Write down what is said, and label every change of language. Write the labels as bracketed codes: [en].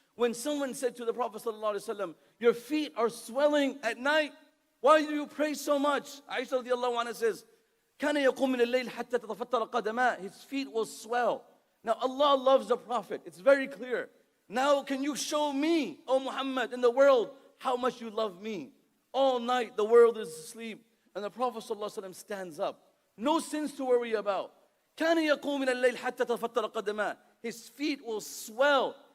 [en] When someone said to the Prophet sallallahu alaihi wasallam, your feet are swelling at night. Why do you pray so much? [ar] Aisha radiallahu anha says, كَانَ يَقُومُ مِنَ اللَّيْلِ حَتَّى تَتَفَطَّرَ قَدَمَاهُ. [en] His feet will swell. Now Allah loves the Prophet. It's very clear. Now can you show me, O Muhammad, in the world, how much you love me? All night the world is asleep. And the Prophet sallallahu alaihi wasallam stands up. No sins to worry about. [ar] كَانَ يَقُومُ مِنَ اللَّيْلِ حَتَّى تَتَفَطَّرَ قَدَمَاهُ. [en] His feet will swell.